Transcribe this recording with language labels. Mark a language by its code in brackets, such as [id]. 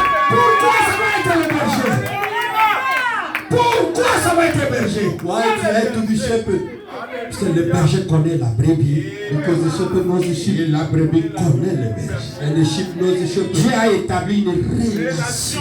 [fr] Pourquoi ça va être le berger? Pourquoi ça va être le berger? [en] Why it had to be shepherd? [fr] Parce que le berger connaît la brebis. [en] Because the shepherd knows the sheep. [fr] Et la brebis connaît le berger. [en] And the sheep knows the shepherd. [fr] Dieu a établi une relation.